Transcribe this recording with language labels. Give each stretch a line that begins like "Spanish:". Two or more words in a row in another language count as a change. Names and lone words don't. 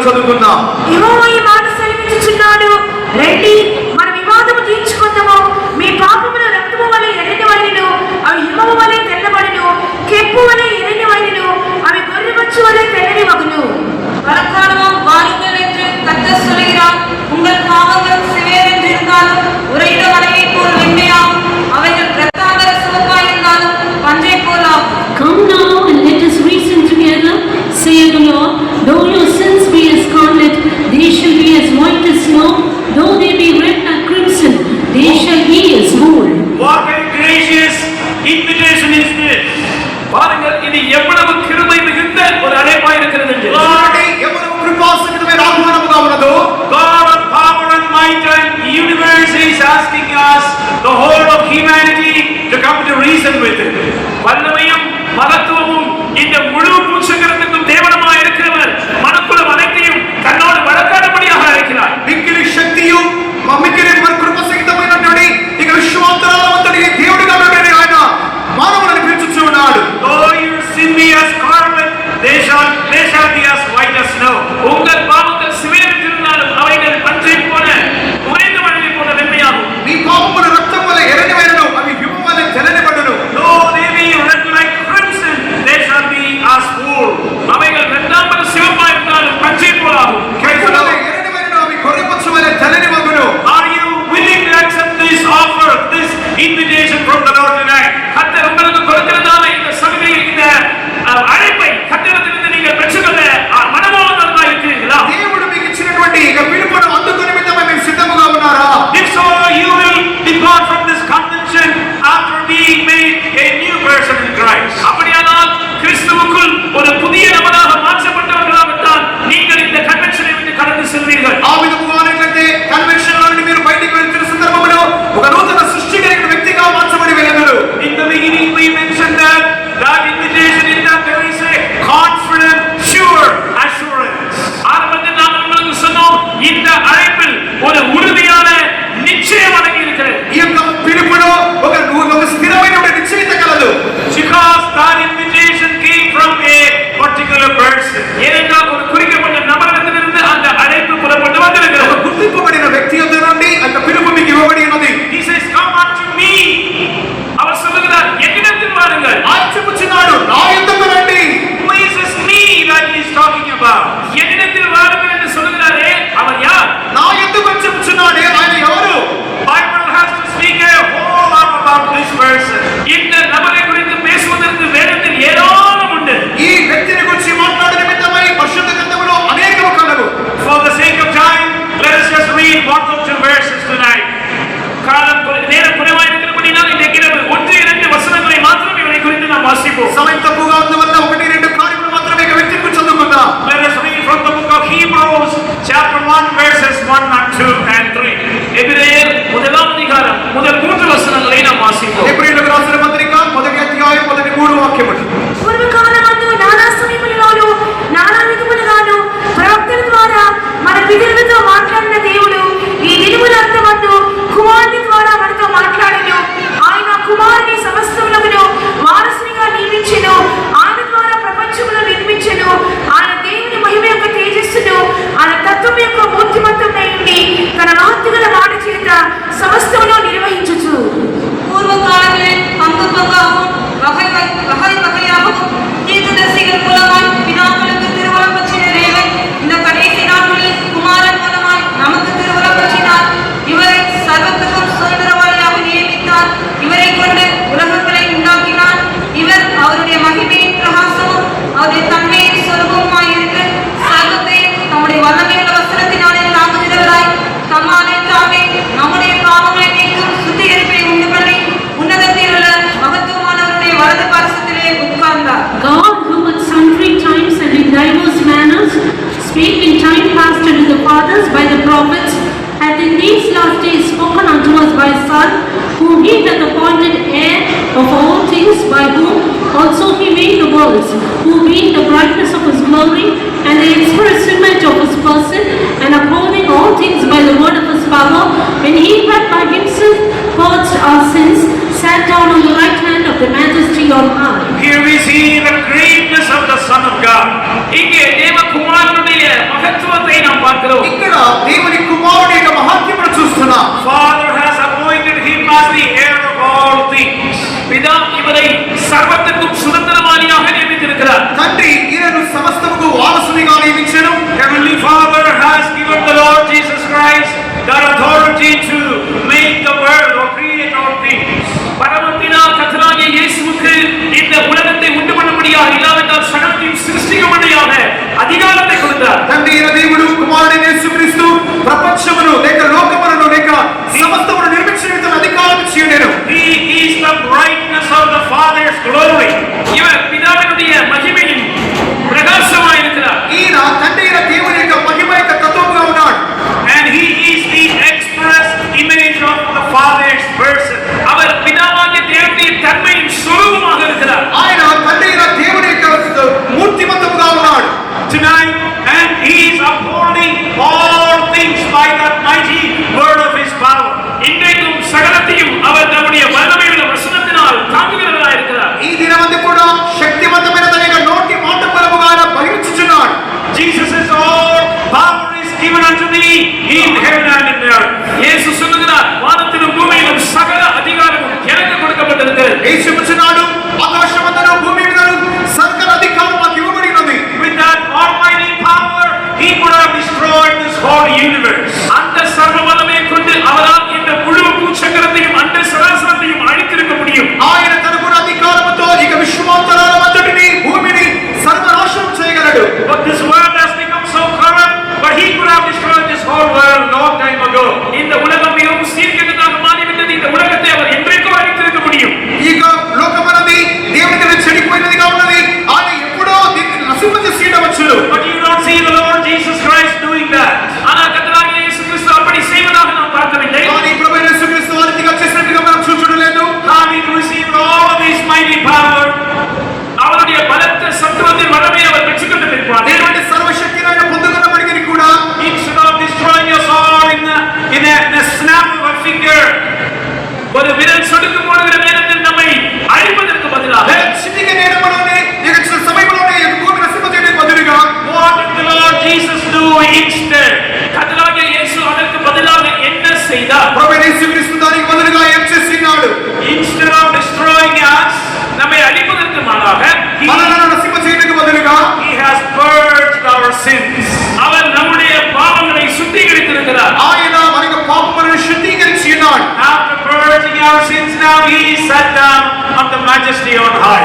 Telugu: చదువుకుందాం. యెహోవా ఈ మాట సెలవిచ్చుచున్నాడు, రండి మన వివాదము తీర్చుకుందాము. మీ పాపముల రక్తము వలె ఎర్రనివైనను అవి హిమము వలె తెల్లబడును, కెంపు వలె ఎర్రనివైనను అవి గొర్రెబొచ్చు వలె తెల్లనివగును.
Tamil: வரக்காலமும் வாருங்கள் என்று கர்த்தர் சொல்கிறார். உங்கள் பாவங்கள் சிவேரென்றிருந்தாலும் உறைந்த மலையைப் போல் வெண்மையாகும், அவைகள் இரத்தாம்பர சிவப்பாயிருந்தாலும் பஞ்சைப் போல் ஆகும்.
English: Come now and let us reason together, saith the Lord. Though your sins be as scarlet, they shall be as white as snow. Though they be red like crimson, they shall be as wool. What a gracious invitation is this!
Tamil: பாருங்கள், இது எவ்வளவு கிருபை மிகுந்த ஒரு அழைப்பாய் இருக்கிறது என்று.
Telugu: వాడి ఎవరు కృపాసహితమైన ఆహ్వానముగా ఉన్నదో,
English: God of power and might and universe is asking us, the whole of humanity, to come to reason with Him.
Tamil: வல்லமையும் மகத்துவமும் இந்த முழு பூச்சக்கரத்துக்கும் தேவனமாய் இருக்கிறவர் மனக்குலம் அனைத்தையும் தன்னோடு வழக்காடும்படியாக அழைக்கிறார்.
Telugu: మిక్కిలి శక్తియు మిక్కిలి మరి కృపసహితమైనటువంటి ఇక విశ్వాంతరాలవంతుడి దేవుడిగా ఉన్నటువంటి ఆయన మానవులను పిలుచుచూ ఉన్నాడు.
English: Though your sin be as scarlet, they shall be as white as snow.
Tamil: உங்கள் பாவங்கள் சிவேறிருந்தாலும் அவைகள் பஞ்சை போல உறைந்த மழையை போல வெண்மையாகும்.
Telugu: నీ పాపములు రక్తం వలె ఎర్రనివైనను అవి హిమము వలె తెల్లనివడును.
English: Though they be red like crimson, they shall be as wool.
Tamil: அவைகள் இரண்டாம்பர சிவப்பாய் இருந்தாலும் பஞ்சை போலாகும்.
Telugu: కెంపు వలె ఎర్రనివైనను అవి గొర్రెపొచ్చు వలె తెల్లనివగును.
English: Are you willing to accept this offer, this invitation from the Lord tonight?
Tamil: கர்த்தர் உங்களுக்கு கொடுக்கிறதான இந்த சலுகையை, இந்த அழைப்பை கர்த்தரிடமிருந்து நீங்கள் பெற்றுக்கொள்ள மனமானவர்களாய் இருக்கிறீர்களா?
Telugu: దేవుడు మీకు ఇచ్చినటువంటి ఇక పిలుపును అందుకునే నిమిత్తమై మీరు సిద్ధముగా ఉన్నారా?
English: If so, you will depart from this convention after being made a new person in Christ.
Tamil: அப்படியானால் கிறிஸ்துவுக்குள் ஒரு புதிய நபராக மாற்றப்பட்டவர்களாகத்தான் நீங்கள் இந்த கன்வென்ஷனை விட்டு கடந்து செல்வீர்கள்.
Telugu: ఆ విధముగా ఉన్నట్లయితే కన్వెన్షన్ నుండి మీరు బయటికి వెళ్తున్న సందర్భంలో ఒక నూతన సృష్టి కలిగిన వ్యక్తిగా మార్చబడి వెళ్ళగలరు.
English: In the beginning we mentioned that invitation in that there is a confident, sure assurance.
Tamil: ஆரம்பத்தில் நாம் உங்களுக்கு சொன்னோம், இந்த அழைப்பில் ஒரு உறுதியான நிச்சயம் அடங்கி இருக்கிறது.
Telugu: ఈ యొక్క పిలుపులో ఒక స్థిరమైన నిశ్చయిత కలదు.
English: Because that invitation came from a particular person.
Tamil: ஏனென்றால் ஒரு குறிக்கப்பட்ட நபரிடத்திலிருந்து அந்த அழைப்பு புறப்பட்டு வந்திருக்கிறது.
Telugu: గుర్తింపబడిన వ్యక్తి యొద్ద నుండి ఆ యొక్క పిలుపు మీకు ఇవ్వబడి ఉన్నది.
English: He says, come unto me.
Tamil: அவர் சொல்லுகிறார், என்னிடத்தில் வாருங்கள்.
Telugu: ఆయన చెప్పుచున్నాడు, నా యొద్దకు రండి.
English: Who is this me that he is talking about?
Tamil: என்னிடத்தில் வாருங்கள் என்று சொல்லுகிறாரே, அவர் யார்?
Telugu: నా యొద్దకు వచ్చి చెప్పుచున్నాడే ఆయన ఎవరు?
English: Bible has to speak a whole lot about this person.
Tamil: இந்த நபரை குறித்து பேசுவதற்கு வேதத்தில் ஏராளம் உண்டு.
Telugu: ఈ వ్యక్తిని గురించి మాట్లాడే నిమిత్తమై పరిశుద్ధ గ్రంథములో అనేకము కలవు.
English: For the sake of time, let us just read one or two verses tonight.
Tamil: நேரம் குறைவாக இருக்கிறபடினால் இன்றைக்கு ஒன்று இரண்டு வசனங்களை மாத்திரம் இவரை குறித்து நாம் வாசிப்போம்.
Telugu: సమయం తక్కువగా ఉన్నందువల్ల ఒకటి రెండు కార్యములు మాత్రమే ఈ వ్యక్తి గురించి చదువుకుందాం.
English: Let us read from the book of Hebrews, chapter 1, verses 1 and 2 and 3.
Tamil: எபிரேயர் முதலாம் அதிகாரம் முதல் 3 வசனங்களை நாம் வாசிப்போம்.
Telugu: ఎబ్రీయులకు రాసిన పత్రిక మొదటి అధ్యాయం మొదటి 3 వాక్యములు. పూర్వకాలమందు నానా సమయములలోను నానా విధములుగాను ప్రవక్తల ద్వారా మన పితరులతో మాట్లాడిన దేవుడు ఈ దినముల అంతమందు కుమారుని ద్వారా మనతో మాట్లాడెను. ఆయన కుమారుని సమస్తములను వారసునిగా నియమించెను. ఆయన ద్వారా ప్రపంచమును నిర్మించెను. ఆయన దేవుని మహిమ యొక్క తేజస్సును, ఆయన తత్వం యొక్క మూర్తిమంతమై ఉండి తన మహత్తుగల మాట చేత సమస్తమును నిర్వహించుచు
Tamil: பூர்வ காலங்களில் பங்கு பங்காகவும் வகை வகையாகவும் தீர்க்கதரிசிகள் மூலமாய் பிதாக்களுக்கு திருவுளம் பற்றின தேவன் இந்த கடைசி நாட்களில் குமாரன் மூலமாய் நமக்கு திருவுளம் பற்றினார். இவரை சர்வத்துக்கும் சுதந்திரவாளியாக நியமித்தார். இவரை கொண்டு உலகங்களை உண்டாக்கினார். இவர் அவருடைய மகிமையின் பிரகாசமும் அவருடைய தன்மையின் சொரூபமாய் இருக்கு சர்வத்தையும் நம்முடைய வல்லமையுள்ள வஸ்திரத்தினாலே தாங்குகிறவராய் தம்மாலே தாமே நம்முடைய பாவங்களை நீக்கும் சுத்திகரிப்பை உண்டு பண்ணி உன்னதத்தில் உள்ள மகத்துவமானவருடைய வலது பாரசத்திலே உட்கார்ந்தார்.
English: God, who at sundry times and in diverse manners spake in time past unto the fathers by the prophets, hath in these last days spoken unto us by His Son, whom He hath appointed heir of all things, by whom also He made the worlds, who being the brightness of His glory and the express image of His person, and upholding all things by the word of His power, when He had by Himself purged our sins, sat down on the right hand of the Majesty on high. Here we see the greatness of the Son of God.
Tamil: இங்கே தேவகுமாரனுடைய మహత్వத்தை நாம் பார்க்கிறோம்.
Telugu: ఇక్కడ దేవుని కుమారుని యొక్క మహత్యమును చూస్తున్నాం.
English: Father has appointed him as the heir of all things.
Tamil: பிதா இவரை சர்வத்துக்கும் சுதந்திரவாளியாக நியமித்திருக்கிறார்.
Telugu: తండ్రి ఈయనను సమస్తముకు వారసునిగా నియమించెను.
English: Heavenly Father has given the Lord Jesus Christ that authority to make the world or create all things.
Tamil: பரமபிதா கர்த்தராகிய இயேசுவுக்கு இந்த உலகத்தை உண்டு பண்ணும்படியாக இல்லாவிட்டால் சகலத்தையும் சிருஷ்டிக்கும்படியாக அதிகாரத்தை கொடுத்தார்.
Telugu: తండ్రి అయిన దేవుడు కుమారుడైన యేసుక్రీస్తు ప్రపంచమును లేక లోకమును లేక సమస్తమును నిర్మించిన అధికారం ఇచ్చియుండెను.
English: He is the brightness of the Father's glory.
Tamil: இவர் பிதாவினுடைய மகிமையின் பிரகாசமாய் இருக்கிறார்.
Telugu: ఈయన తండ్రి అయిన దేవుని యొక్క మహిమ యొక్క తత్వముగా ఉన్నాడు.
English: And he is the express image of the Father's person.
Tamil: அவர் பிதாவாகிய தேவனுடைய தன்மையின் சொரூபமாக இருக்கிறார்.
Telugu: ఆయన తండ్రి అయిన దేవుని యొక్క మూర్తిమంతముగా ఉన్నాడు.
English: Tonight, and he is upholding all things by that mighty word of his power.
Tamil: இன்றைக்கும் சகலத்தையும் அவர் தம்முடைய வல்லமையுள்ள வசனத்தினால் தாங்குகிறவராய் இருக்கிறார்.
Telugu: ఈ దినమందు కూడా శక్తివంతమైన తన యొక్క నోటి మాట పరముగా ఆయన బహిర్చుచున్నాడు.
English: Jesus is all power is given unto me in heaven and in earth.
Tamil: இயேசு சொல்லுகிறார், வானத்திலும் பூமியிலும் சகல அதிகாரமும் எனக்கு கொடுக்கப்பட்டிருக்கிறது.
Telugu: యేసు చెప్పుచున్నాడు, ఆకాశమందును భూమి మీదను సకల అధికారం నాకు ఇవ్వబడి ఉన్నది.
English: With that almighty power, he could have destroyed this whole universe.
Tamil: அந்த சர்வ வல்லமையை கொண்டு அவரால் இந்த முழு பூச்சக்கரத்தையும் அந்த சராசரத்தையும் அழித்திருக்க முடியும்.
Telugu: ఆయన తనకున్న అధికారముతో ఇక విశ్వాంతరాలమంతటిని భూమిని సర్వనాశనం చేయగలడు.
English: But this world has become so corrupt, but he could have destroyed this whole world long time ago.
Tamil: இந்த உலகம் மிகவும் சீர்கெட்டதாக மாறிவிட்டது. இந்த உலகத்தை அவர் என்றைக்கோ அழித்திருக்க முடியும்.
Telugu: ఇక లోకమన్నది దేవునికి చెడిపోయినదిగా ఉన్నది. ఆయన ఎప్పుడో దీన్ని నశింపజేసి ఉండవచ్చును.
English: But you don't see the Lord Jesus Christ doing that.
Tamil: ஆனால் கர்த்தராகிய இயேசு கிறிஸ்து அப்படி செய்வதாக நாம் பார்க்கவில்லை.
Telugu: కానీ ప్రభువైన యేసుక్రీస్తు ఆ రీతిగా చేసినట్టుగా మనం చూడడం లేదు.
English: Having received all of his mighty power,
Tamil: அவருடைய பலத்த சத்துவத்தின் வல்லமையை அவர் பெற்றுக்கொண்ட பிற்பாடு
Telugu: దేవుని సర్వశక్తిని ఆయన పొందుకున్నప్పటికీ కూడా
English: instead of destroying us all in a snap of a finger,
Tamil: ஒரு விரல் சொடுக்கு போடுகிற நேரத்தில் நம்மை அழிப்பதற்கு பதிலாக
Telugu: చిటికె నేరములోనే ఇక సమయంలోనే ఈ భూమిని నశింపజేయడానికి బదులుగా
English: what did the Lord Jesus do instead?
Tamil: கர்த்தராகிய இயேசு அதற்கு பதிலாக என்ன செய்தார்?
Telugu: ప్రభువైన యేసుక్రీస్తు దానికి బదులుగా ఏం చేస్తున్నాడు?
English: Instead of destroying us,
Tamil: நம்மை அழிப்பதற்கு மாறாக
Telugu: మనలను నశింపజేయడానికి బదులుగా
English: he has purged our sins.
Tamil: அவர் நம்முடைய பாவங்களை சுத்திகரித்திருக்கிறார்.
Telugu: ఆయన మనకు పాపములను శుద్ధీకరించి ఉన్నాడు.
English: After purging our sins, now he is sat down on the majesty on high.